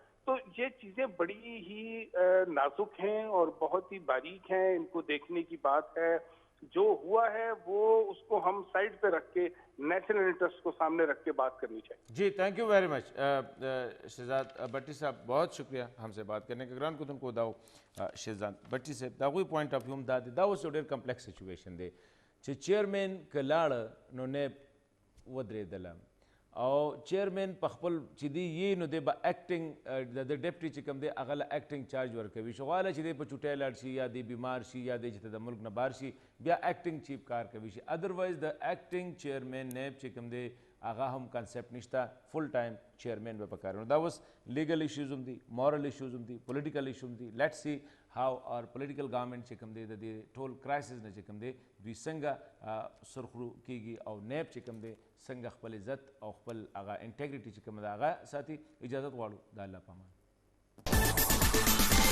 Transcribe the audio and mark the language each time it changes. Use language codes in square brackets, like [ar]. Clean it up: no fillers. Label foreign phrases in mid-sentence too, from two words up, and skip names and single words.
[ur] تو یہ چیزیں بڑی ہی نازک ہیں اور بہت ہی باریک ہیں, ان کو دیکھنے کی بات ہے. جو ہوا ہے وہ اس کو ہم سائڈ پہ رکھ کے [en] national interest [ur] کو سامنے رکھ کے بات کرنی چاہیے. جی [en] thank you very much [ur] شہزاد بٹی صاحب, بہت شکریہ ہم سے بات کرنے کے. [ps] گران کو تم کو داو شہزاد بٹی صاحب داغوی [en] point of view [ps] دا اوس ډیر [en] complex situation [ps] دی چې چیئرمین که لاړه نو نیب ودرېدله او چیئرمین په خپل چې دی یې نو دی به ایکټینګ د ډیپټي چې کوم دی هغه له [en] acting charge [ps] ورکوي. شغاله چې دی په چوټۍ لاړ شي یا دی بیمار شي یا دی چې د ملک نه بهر شي بیا [en] acting chief [ps] کار کوي شي. ادروایز د [en] acting chairman [ps] نیب چې کوم دی هغه هم کانسیپټ نشته, [en] full time chairman [ps] به پکار. دا اوس [en] legal issues [ps] هم دي, [en] moral issues [ps] هم دي, [en] political issue [ps] هم دي. [en] let's see how our political government [ps] چې کوم دی د دې ټول کرایسس نه چې کوم دی دوی څنګه سرخرو کیږي او نیب چې کوم دی څنګه خپل عزت او خپل هغه انټیګریټي چې کوم دی هغه ساتي. اجازت غواړو د الله په امان.